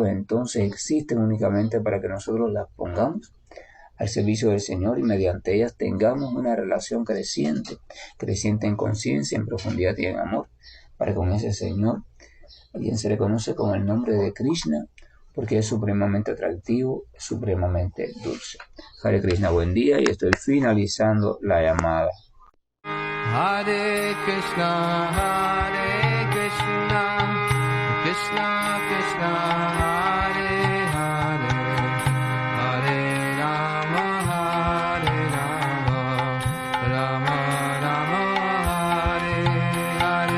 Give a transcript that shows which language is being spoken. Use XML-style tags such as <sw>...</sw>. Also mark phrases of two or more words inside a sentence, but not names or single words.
<es>Entonces existen únicamente para que nosotros las pongamos al servicio del Señor y mediante ellas tengamos una relación creciente en conciencia, en profundidad y en amor, para con ese Señor, a quien se le conoce con el nombre de Krishna, porque es supremamente atractivo, supremamente dulce.</es> <sa>Hare Krishna,</sa> <es>buen día, y estoy finalizando la llamada.</es> <sa>Hare Krishna, Krishna Krishna, Hare Hare, Hare Rama, Rama Rama, Hare Hare.</sa>